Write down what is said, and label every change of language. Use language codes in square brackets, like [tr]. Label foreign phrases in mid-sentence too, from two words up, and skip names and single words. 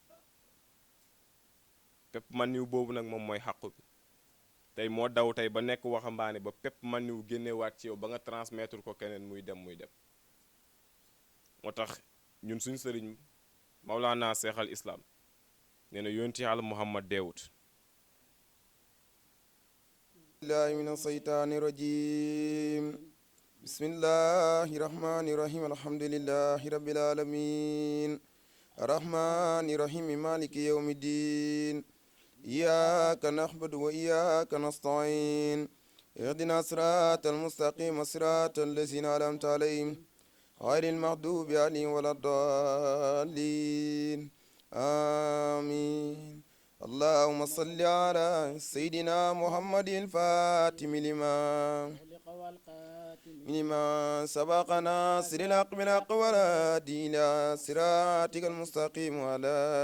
[wo] pepp maniw boobu nag moom mooy xàqu bi tey moo daw tey ba nekk waxambaane ba pepp maniw génnewaat ci yow ba nga transmettre ko keneen muy dem moo tax ñun suñ sëriñ Mawlana Seex al Islam nee na yonti Yàlla Muhammad deewut [ar] بالله من الشيطان الرجيم بسم الله الرحمن الرحيم الحمد لله رب العالمين الرحمن الرحيم مالك يوم الدين إياك نعبد وإياك نستعين اهدنا الصراط المستقيم صراط الذين أنعمت عليهم غير المغضوب عليهم ولا الضالين amin اللهم صل على سيدنا محمد الفاتم لما سبق ناصر الحق بالحق والهادي إلى صراطك المستقيم وعلى